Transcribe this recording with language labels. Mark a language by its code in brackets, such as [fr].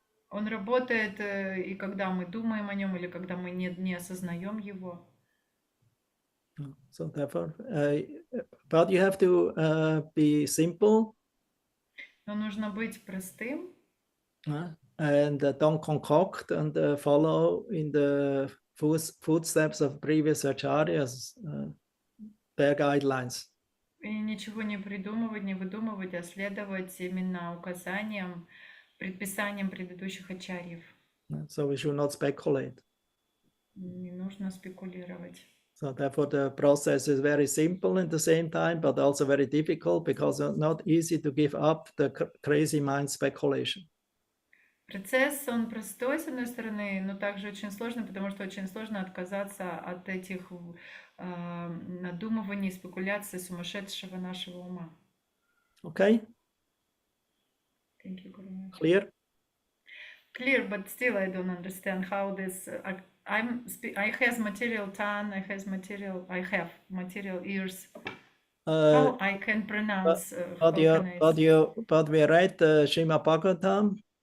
[ru] Он работает и когда мы думаем о нем, или когда мы не осознаем его. [en] So therefore, but you have to be simple. [ru] Но нужно быть простым. [en] And don't concoct and follow in the footsteps of previous acharyas, their guidelines. [ru] И ничего не придумывать, не выдумывать, а следовать именно указаниям, предписаниям предыдущих ачарьев. [en] So we should not speculate. [ru] Не нужно спекулировать. [en] So therefore the process is very simple at the same time, but also very difficult because it's not easy to give up the crazy mind speculation. [ru] Процесс, он простой, с одной стороны, но также очень сложный, потому что очень сложно отказаться от этих надумываний, спекуляций сумасшедшего нашего ума. [en] Okay? Thank you, Guru Maharaj. Clear? Clear, but still I don't understand how this. I have material tongue, I have material ears. How I can pronounce? But we read Srimad Bhagavatam.